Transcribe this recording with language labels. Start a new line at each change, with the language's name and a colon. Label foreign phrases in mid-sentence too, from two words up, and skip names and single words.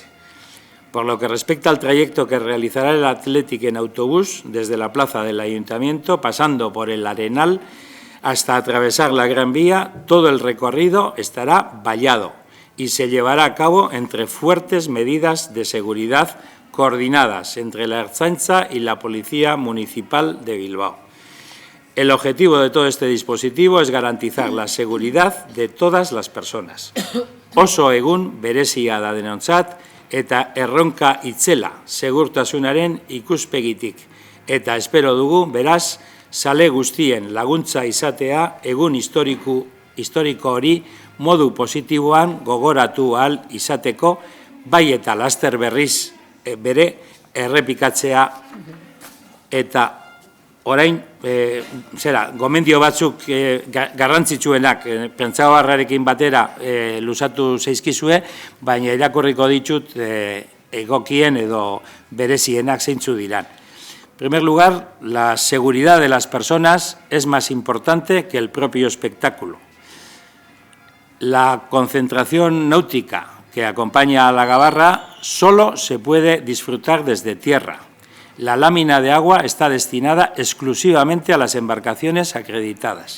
Spanish: Por lo que respecta al trayecto que realizará el Athletic en autobús desde la plaza del Ayuntamiento, pasando por el Arenal hasta atravesar la Gran Vía, todo el recorrido estará vallado y se llevará a cabo entre fuertes medidas de seguridad coordinadas entre la Ertzaintza y la Policía Municipal de Bilbao. El objetivo de todo este dispositivo es garantizar la seguridad de todas las personas.
Basque: Oso egun berezia da denontzat eta erronka itzela segurtasunaren ikuspegitik. Eta espero dugu, beraz, zale guztien laguntza izatea egun historiko hori modu positiboan gogoratu ahal izateko, bai eta laster berriz bere errepikatzea eta orain, gomendio batzuk garrantzitsuenak Prentsaoharrarekin batera luzatu zaizkizue, baina irakurriko ditut egokien edo berezienak zeintzu diran.
Spanish: En primer lugar, la seguridad de las personas es más importante que el propio espectáculo. La concentración náutica que acompaña a la gabarra solo se puede disfrutar desde tierra. La lámina de agua está destinada exclusivamente a las embarcaciones acreditadas.